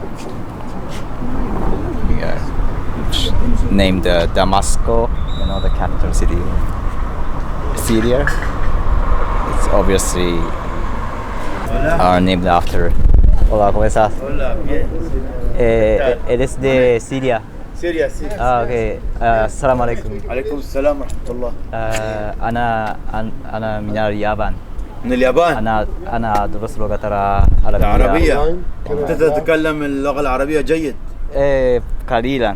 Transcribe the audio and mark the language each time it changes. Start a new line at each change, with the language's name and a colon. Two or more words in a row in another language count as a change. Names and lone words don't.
English: named Damascus, the capital city of Syria. It's obviously named after.
Spanish: Hola, ¿cómo estás? Hola, bien. Eres de Siria.
Arabic: سوريا سوريا. اوكي. السلام عليكم. عليكم السلام ورحمة الله. أنا من اليابان. من اليابان. أنا أدرس لغة العربية. العربية. أنت تتكلم اللغة العربية جيد. قليلا.